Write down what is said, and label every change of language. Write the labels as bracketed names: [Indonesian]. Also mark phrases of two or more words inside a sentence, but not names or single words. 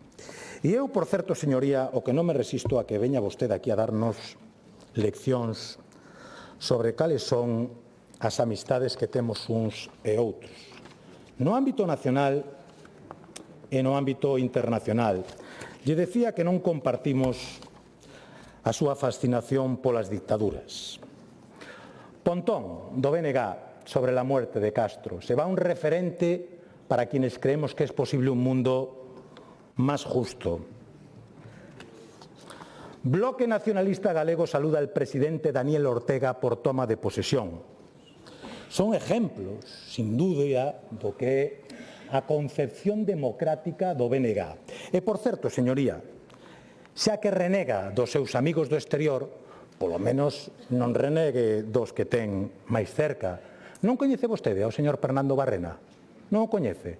[Galician] E eu, por certo, señoría, o que non me resisto a que veña vostede aquí a darnos leccións sobre cales son as amistades que temos uns e outros. No ámbito nacional e no ámbito internacional. Lle decía que non compartimos a súa fascinación polas dictaduras. Pontón, [Spanish] do BNG, sobre la muerte de Castro. Se va un referente para quienes creemos que es posible un mundo más justo. Bloque Nacionalista Galego saluda al presidente Daniel Ortega por toma de posesión. Son ejemplos, sin duda, [Galician] do que é a concepción democrática do BNG. E, por certo, señoría, xa que renega dos seus amigos do exterior, polo menos non renegue dos que ten máis cerca. Non coñece vostede ao señor Fernando Barrena? Non o coñece?